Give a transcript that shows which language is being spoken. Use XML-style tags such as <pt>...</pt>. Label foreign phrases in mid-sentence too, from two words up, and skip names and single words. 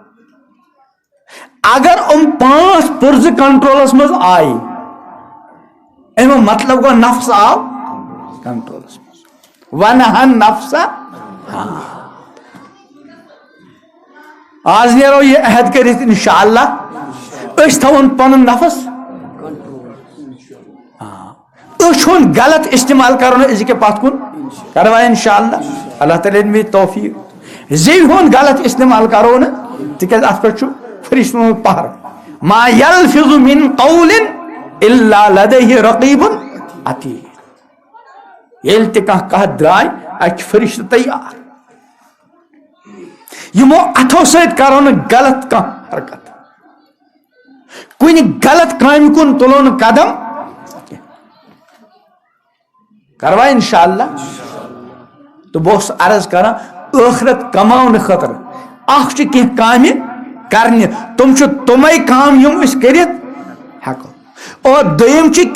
<ks>اگر یِم پانٛژھ پُرزٕ کنٹرولس منٛز آیہِ امیُک مطلب گوٚو نفس آو کنٹرولس منٛز ونہن نفسا آز نیرو یہ عہد کٔرِتھ انشاءاللہ أسۍ تھاوون پنُن نفس أچھ ہُنٛد غلط استعمال کرو نہٕ أزکہِ پتھ کُن کروا انشاءاللہ اللہ تعالیٰ دِیہِ توفیق زیوِ ہُنٛد غلط استعمال کرو نہٕ تِکیازِ اتھ پٮ۪ٹھ چھُ فرشتن ہُنٛد پہرٕ</ks> <ar>ما یلفظ من قول الا لدیہ رقیب عتید</ar> <ks>ییٚلہِ تہِ کانٛہہ کتھ درٛاے اتہِ چھِ فرشتہٕ تیار یِمو اتھو سۭتۍ کرو نہٕ غلط کانٛہہ حرکت کُنہِ غلط کامہِ کُن تُلو نہٕ قدم کروا انشاءاللہ تہٕ بہٕ اوسُس عرض کران ٲخرت کماونہٕ خٲطرٕ اکھ چھِ کینٛہہ کامہِ کرنہِ تِم چھِ تِمے کام یِم أسۍ کٔرِتھ ہٮ۪کو اور دوٚیِم چھِ</ks>